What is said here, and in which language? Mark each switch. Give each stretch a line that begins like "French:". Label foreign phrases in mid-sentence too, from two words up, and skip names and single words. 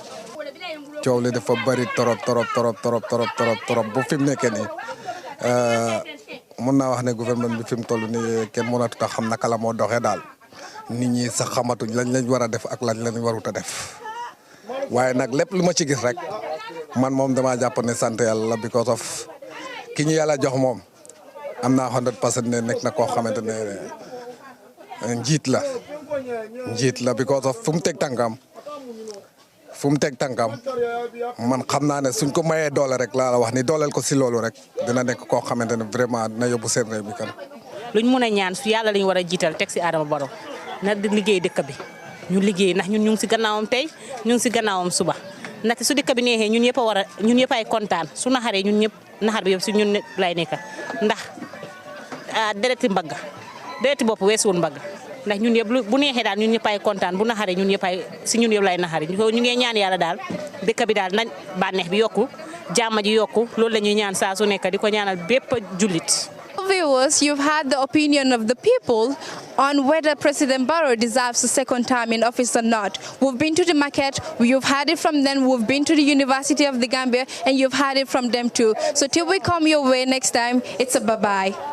Wolof: coow li dafa bari torop bu fi mu nekkee nii mun naa wax ne gouvernement bi fi mu toll nii kenn mënatu a xam naka la moo doxee daal nit ñi sax xamatuñ lañ war a def ak lañ warut a def waaye nag lépp lu ma ci gis rek man moom damaa jàpp ne sant yàlla
English: because of
Wolof: ki ñu yàlla jox moom am naa 100% ne nekk na koo xamante ne njiit la
English: because of
Wolof: fu mu teg tànkam man xam naa ne suñ ko mayee doole rek laa la wax ni dooleel ko si loolu rek dina nekk koo xamante ne vraiment dina yóbbu seen réew mi kan. luñ mun a ñaan su yàlla lañ war a jiital teg si Adama Barrow na di liggéey dëkk bi ñu liggéey ndax ñun ñu ngi si gannaawam tey ñu ngi si gannaawam suba ndaxte su dëkk bi neexee ñun ñëpp ay kontaan su naxaree ñun ñëpp naxar bi yëpp si ñun lay nekk ndax dereti bopp weesuwul mbagg ndax ñun yëpp bu neexee daal ñun ñëppay kontaan bu naxaree ñun ñëppay si ñun yëpp lay naxari ñu ngi ñaan yàlla daal dëkk bi daal nañ bànneex bi yokku jàmm ji yokku loolu la ñuy ñaan saa su nekk di ko ñaanal bépp jullit.
English: Viewers, you've heard the opinion of the people on whether President Barrow deserves a second term in office or not. We've been to the market, you've heard it from them, we've been to the University of the Gambia, and you've heard it from them too. So till we come your way next time, it's a bye-bye.